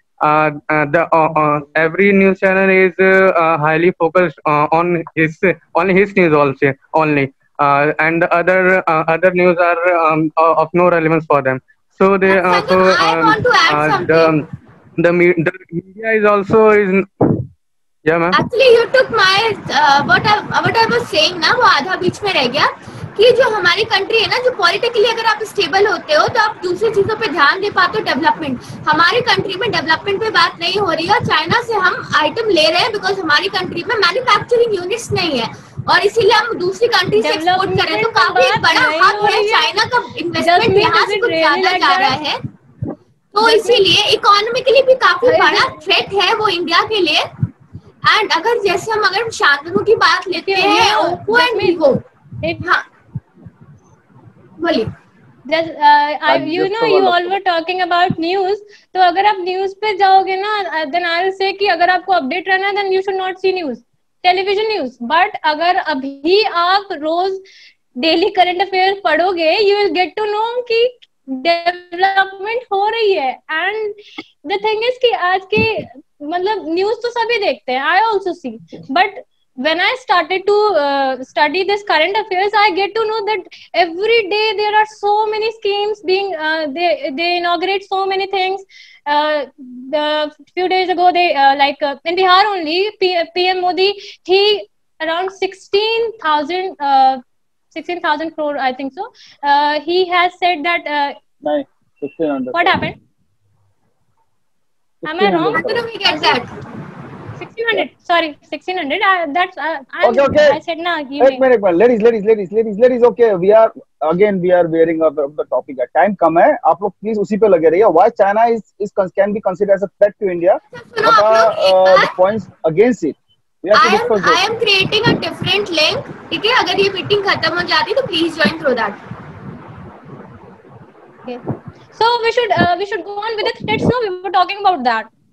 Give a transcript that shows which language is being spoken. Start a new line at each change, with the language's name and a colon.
English: The every news channel is highly focused on his news also only, and the other news are of no relevance for them. So they And Sanjay, I want to add something. the media is also is yeah, ma'am. Actually, you took my what I was saying
Hindi: ना, वो आधा बीच में रह गया कि जो हमारी country है ना, जो पॉलिटिकली अगर आप स्टेबल होते हो तो आप दूसरी चीजों पे ध्यान दे पाते हो. डेवलपमेंट, हमारी कंट्री में डेवलपमेंट पे बात नहीं हो रही है. चाइना से हम आइटम ले रहे हैं बिकॉज हमारी कंट्री में मैन्युफैक्चरिंग यूनिट्स नहीं है और इसीलिए हम दूसरी कंट्री से एक्सपोर्ट कर रहे हैं. तो काफी एक बड़ा हाथ है चाइना का. इन्वेस्टमेंट यहाँ से कुछ ज्यादा जा रहा है, तो इसीलिए इकोनॉमिकली भी काफी बड़ा थ्रेट है वो इंडिया के लिए. एंड अगर जैसे हम अगर शांतनु की बात लेते हैं, ओप्पो एंड वीवो, हाँ बोलिए.
English: You know, you all were talking about news.
Hindi: तो अगर आप न्यूज पे जाओगे ना,
English: then I'll say
Hindi: कि अगर आपको अपडेट रहना है,
English: then you should not see news,
Hindi: television news. But अगर अभी आप रोज डेली करंट अफेयर पढ़ोगे,
English: you will get to know
Hindi: कि डेवलपमेंट हो रही है.
English: and the thing is कि
Hindi: आज के मतलब न्यूज तो सभी देखते हैं,
English: I also see, but when I started to study this current affairs, I get to know that every day there are so many schemes being they inaugurate so many things. The few days ago they in Bihar only, PM Modi, he around 16,000 crore, I think so, he has said that what happened? Am I wrong? How do we get that? 1600, sorry, 1600. That's Okay. I said na.
Hindi: एक minute,
English: ladies, okay, we are veering off the topic.
Hindi: Time कम है, आप लोग please उसी पे लगे रहिए.
English: Why China can be considered as a threat to India? The points against it. I am creating a different link.
Hindi: ठीक है, अगर ये मीटिंग खत्म हो जाती तो please
English: join through that. Okay. So we should go on with the threats. No, we were talking about that.